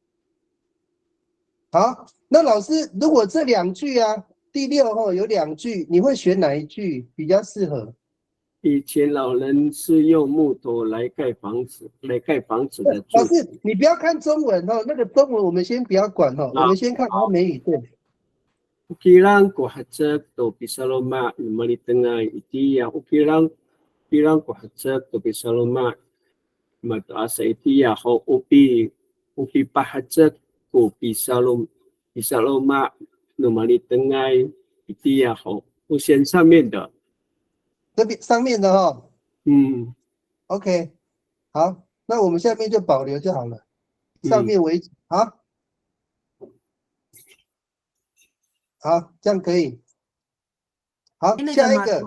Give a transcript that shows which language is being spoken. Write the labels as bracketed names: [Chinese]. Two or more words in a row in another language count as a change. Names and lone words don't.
[Chinese] 好，那老师，如果这2句啊，第6有2句，你会选哪一句比较适合？以前老人是用木头来盖房子的柱老子。师，你不要看中文那个中文我们先不要管我们先看阿美语对。 [Amis] Ukiran ko hajak to bisaloma malitengay itiya. Ukiran ko hajak to bisaloma mataasa itiya ho upi pahajak ko bisaloma malitengay itiya ho. [Chinese] 我选上面的。这边上面的OK， 好，那我们下面就保留就好了，上面为止。好，这样可以。好，下一个。